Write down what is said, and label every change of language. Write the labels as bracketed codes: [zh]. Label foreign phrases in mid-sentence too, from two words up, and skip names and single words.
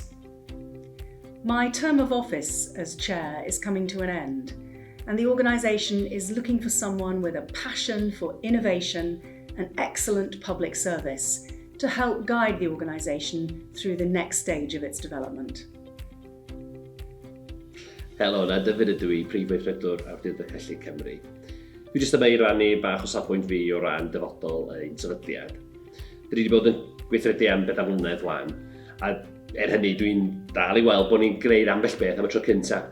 [en] My term of office as chair is coming to an end, and the organisation is looking for someone with a passion for innovation and excellent public service to help guide the organisation through the next stage of its development. [cy] Helo, na Dyfed ydw i, Prif Weithredwr Awdurdod Cyllid Cymru. Dwi jyst yma i rannu bach o safbwynt fi o ran dyfodol ein sefydliad. Dwi wedi bod yn gweithredu am 4 mlynedd wan, a hynny dwi'n dal i weld bod ni'n gwneud ambell beth am y tro cyntaf.